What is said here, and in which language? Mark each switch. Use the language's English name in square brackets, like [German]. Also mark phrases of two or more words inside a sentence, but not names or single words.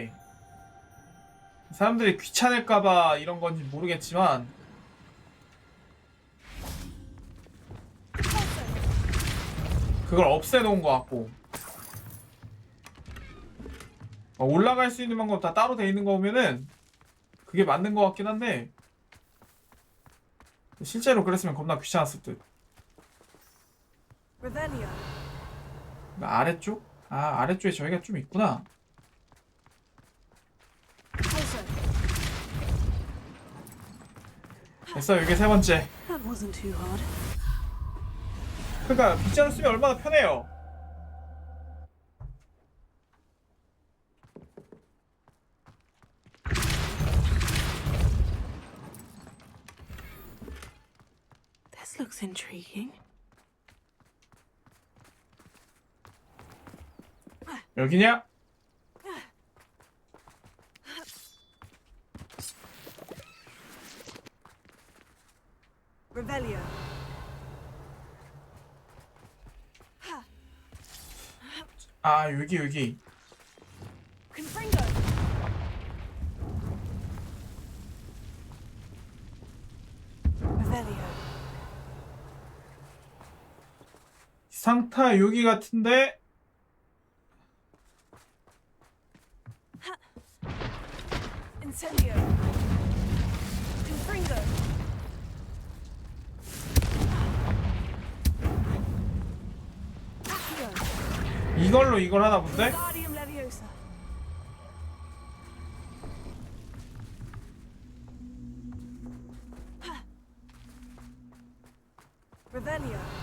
[Korean] 사람들이 귀찮을까봐 이런 건지 모르겠지만 그걸 없애놓은 것 같고, 올라갈 수 있는 방법 다 따로 돼 있는 거 보면은 그게 맞는 것 같긴 한데 실제로 그랬으면 겁나 귀찮았을 듯. [English] Revelio. [Korean] 아래쪽? 아, 아래쪽에 저희가 좀 있구나. 됐어, 이게 세 번째. [English] That wasn't too hard. [Korean] 그러니까 빗자루 쓰면 얼마나 편해요. [English] This looks intriguing. [Korean] 여기냐? [English] Revelio. [Korean] 아, 여기. [English] Confringo. Revelio. [Korean] 상타 여기 같은데? [English] Incendio. Confringo. [Korean] 이걸로 이걸 하나 본데? [English] Guardium Leviosa. Revelio.